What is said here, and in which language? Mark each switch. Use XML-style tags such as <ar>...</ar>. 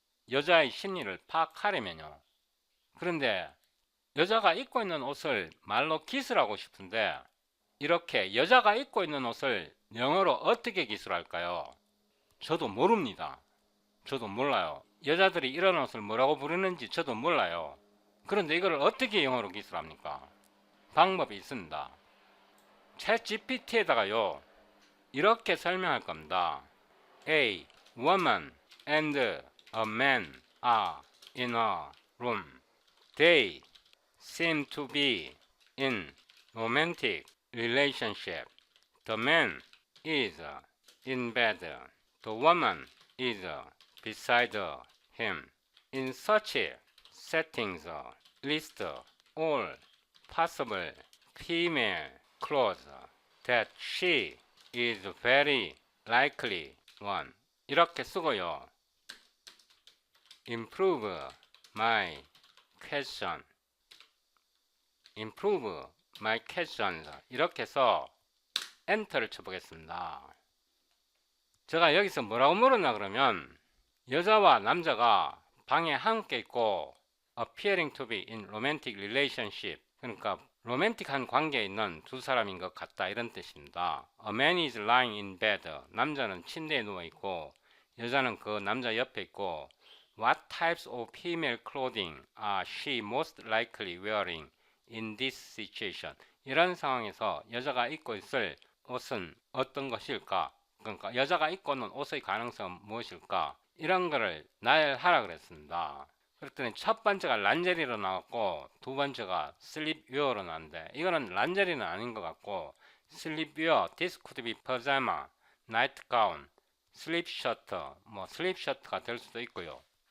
<ko>여자의 심리를 파악하려면요. 그런데 여자가 입고 있는 옷을 말로 기술하고 싶은데 이렇게 여자가 입고 있는 옷을 영어로 어떻게 기술할까요? 저도 모릅니다. 저도 몰라요. 여자들이 이런 옷을 뭐라고 부르는지 저도 몰라요. 그런데 이걸 어떻게 영어로 기술합니까? 방법이 있습니다. 챗 GPT에다가요 이렇게 설명할 겁니다.</ko> <en>A woman and a man are in a room. They seem to be in romantic relationship. The man is in bed. The woman is beside him. In such settings, list all possible female clothes that she is very likely one.</en> <ko>이렇게 쓰고요.</ko> <en>Improve my question. Improve my questions.</en> <ko>이렇게 해서 엔터를 쳐보겠습니다. 제가 여기서 뭐라고 물었나 그러면 여자와 남자가 방에 함께 있고</ko> <en>appearing to be in romantic relationship,</en> <ko>그러니까 로맨틱한 관계에 있는 두 사람인 것 같다 이런 뜻입니다.</ko> <en>A man is lying in bed.</en> <ko>남자는 침대에 누워 있고 여자는 그 남자 옆에 있고</ko> <en>What types of female clothing are she most likely wearing in this situation?</en> <ko>이런 상황에서 여자가 입고 있을 옷은 어떤 것일까? 그러니까 여자가 입고 있는 옷의 가능성은 무엇일까? 이런 거를 나열하라 그랬습니다. 그랬더니 첫 번째가 란제리로 나왔고 두 번째가 슬립웨어로 나왔는데 이거는 란제리는 아닌 것 같고 슬립웨어,</ko> <en>this could be pajama, nightgown,</en> <ko>슬립 셔터, 뭐 슬립 셔터가 될 수도 있고요.</ko>